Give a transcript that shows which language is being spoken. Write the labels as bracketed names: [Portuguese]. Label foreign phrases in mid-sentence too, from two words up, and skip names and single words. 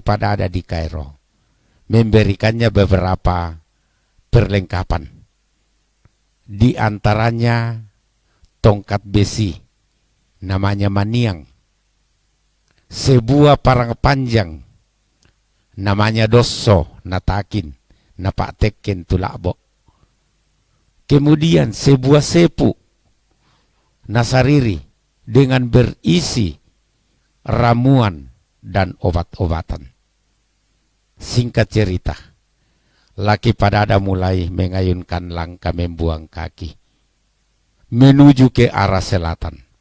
[Indonesian] Padada di Kairo memberikannya beberapa perlengkapan, di antaranya tongkat besi namanya maniang, sebuah parang panjang namanya dosso natakin napak teken tulakbo, kemudian sebuah sepu nasariri dengan berisi ramuan dan obat-obatan. Singkat cerita, Laki Padada mulai mengayunkan langkah membuang kaki menuju ke arah selatan.